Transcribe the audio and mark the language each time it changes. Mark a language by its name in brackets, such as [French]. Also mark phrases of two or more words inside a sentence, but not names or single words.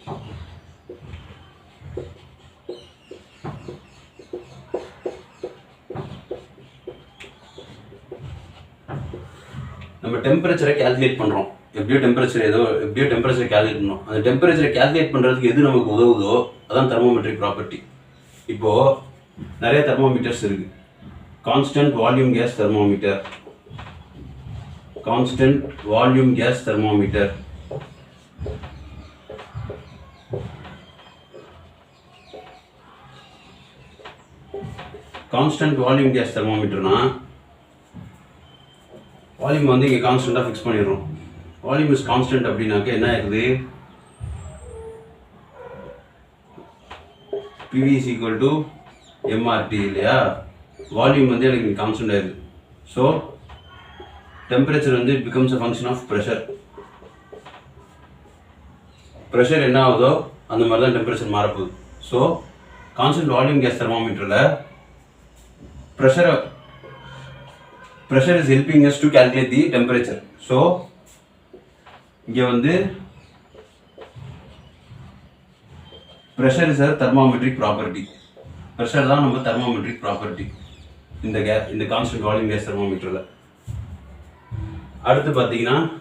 [Tamil] நம்ம டெம்பரேச்சரை கால்குலேட் பண்ணுறோம். எப்படியோ டெம்பரேச்சரை கால்குலேட் பண்ணோம். அந்த டெம்பரேச்சரை கால்குலேட் பண்ணுறதுக்கு எது நமக்கு உதவுதோ அதான் தெர்மோமெட்ரிக் ப்ராப்பர்ட்டி. இப்போது நிறைய தெர்மோமீட்டர்ஸ் இருக்குது. [English] constant volume gas thermometer, constant volume gas thermometer, constant volume gas thermometer na volume [Tamil] வந்து இங்க கான்ஸ்டன்ட்டா ஃபிக்ஸ் பண்ணிடுறோம். [English] volume is constant [Tamil] அப்படின்னாக்க என்ன ஆகுது? [English] PV is equal to MRT இல்லையா? [Tamil] வால்யூம் வந்து எனக்கு கான்ஸ்டன்ட் ஆயிடுது. [English] ஸோ temperature வந்து it becomes a function of pressure. [Tamil] pressure என்ன ஆகுதோ அந்த மாதிரி தான் temperature மாறப்போகுது. [English] ஸோ constant volume gas thermometerல pressure is helping us to calculate the temperature. ஸோ இங்கே வந்து pressure is a thermometric property. [Tamil] pressure தான் நம்ம [English] thermometric property [Tamil] இந்த [English] constant volume gas thermometerல. [Tamil] அடுத்து பார்த்தீங்கன்னா